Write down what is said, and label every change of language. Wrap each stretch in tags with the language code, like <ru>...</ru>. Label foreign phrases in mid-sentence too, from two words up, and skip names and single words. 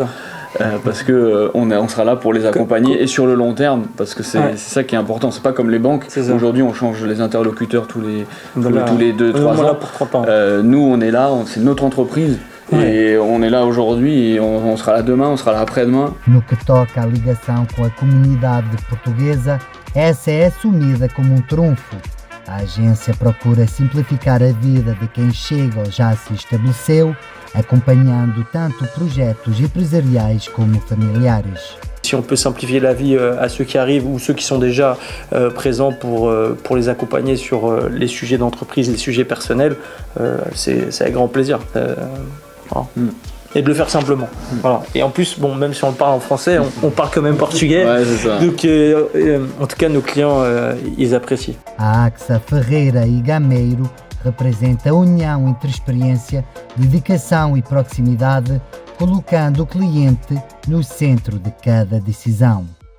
<fr>Parce que on sera là pour les accompagner et sur le long terme, parce que c'est ça qui est important. C'est pas comme les banques. Aujourd'hui on change les interlocuteurs tous les 2-3 ans. Pour 30 ans. Nous on est là, c'est notre entreprise. Et on est là aujourd'hui et on sera là demain, on sera là après-demain.</fr> <pt>No que toca à ligação com a comunidade portuguesa, essa é assumida como trunfo. A agência procura simplificar a vida de quem chega ou já se estabeleceu, acompanhando tanto projetos empresariais como familiares.</pt> <fr>Si on peut simplifier la vie à ceux qui arrivent ou ceux qui sont déjà présents pour les accompagner sur les sujets d'entreprise, les sujets personnels, c'est avec grand plaisir. Et de le faire simplement. Voilà. Et en plus, même si on le parle en français, on parle quand même portugais. Ouais, c'est ça. Donc, en tout cas, nos clients, ils apprécient.</fr> <pt>A AXA Ferreira e Gameiro representa a união entre experiência, dedicação e proximidade, colocando o cliente no centro de cada decisão.</pt>